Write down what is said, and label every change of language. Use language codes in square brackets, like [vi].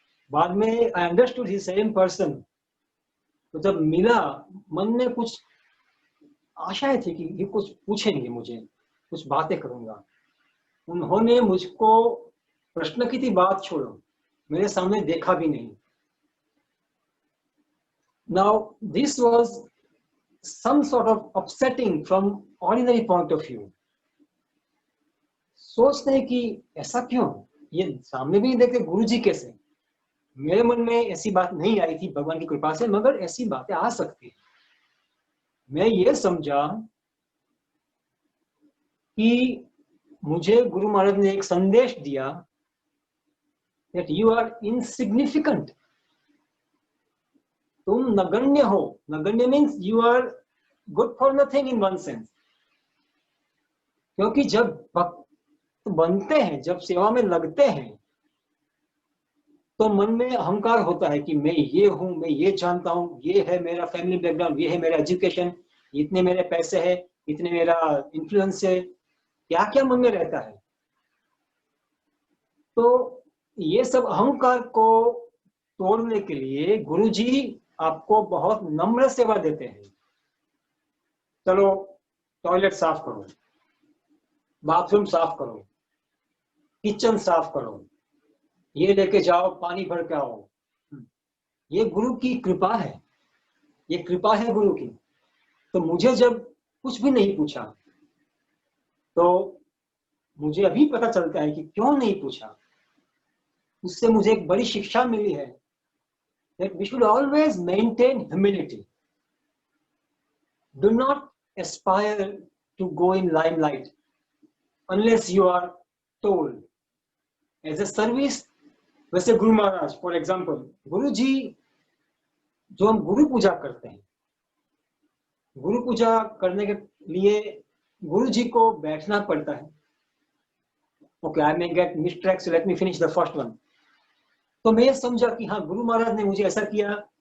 [hi] बाद में [en] I understood he same person. [hi] तो जब मिला, मन में कुछ आशाएं थी कि ये कुछ पूछेंगे मुझे, कुछ बातें करूंगा। उन्होंने मुझको प्रश्न की थी बात छोड़ो, मेरे सामने देखा भी नहीं। [en] Now this was some sort of upsetting from ordinary point of view. [hi] सोचते हैं कि ऐसा क्यों, ये सामने भी नहीं देखते गुरु जी कैसे। मेरे मन में ऐसी बात नहीं आई थी भगवान की कृपा से, मगर ऐसी बातें आ सकती है। मैं ये समझा कि मुझे गुरु महाराज ने एक संदेश दिया [en] that you are insignificant. [hi] तुम नगण्य हो. [en] नगण्य means you are good for nothing in one sense. [hi] क्योंकि जब भक्त बनते हैं, जब सेवा में लगते हैं, तो मन में अहंकार होता है कि मैं ये हूं, मैं ये जानता हूं, ये है मेरा फैमिली बैकग्राउंड, ये है मेरा एजुकेशन, इतने मेरे पैसे है, इतने मेरा इन्फ्लुएंस है, क्या क्या मन में रहता है. तो ये सब अहंकार को तोड़ने के लिए गुरुजी आपको बहुत नम्र सेवा देते हैं. चलो टॉयलेट साफ करो, बाथरूम साफ करो, किचन साफ करो, ये लेके जाओ, पानी भर के आओ. ये गुरु की कृपा है, ये कृपा है गुरु की. तो मुझे जब कुछ भी नहीं पूछा, तो मुझे अभी पता चलता है कि क्यों नहीं पूछा. उससे मुझे एक बड़ी शिक्षा मिली है [en] that we should always maintain humility. Do not aspire to go in limelight unless you are told. As a service, [hi] वैसे गुरु महाराज फॉर एग्जाम्पल, गुरु जी जो हम गुरु पूजा करते हैं, गुरु पूजा करने के लिए गुरु जी को बैठना पड़ता है. Okay, [en] I may get mistrack, so let me finish the first one. [hi] तो मैं ये समझा कि हाँ, गुरु महाराज ने मुझे ऐसा किया.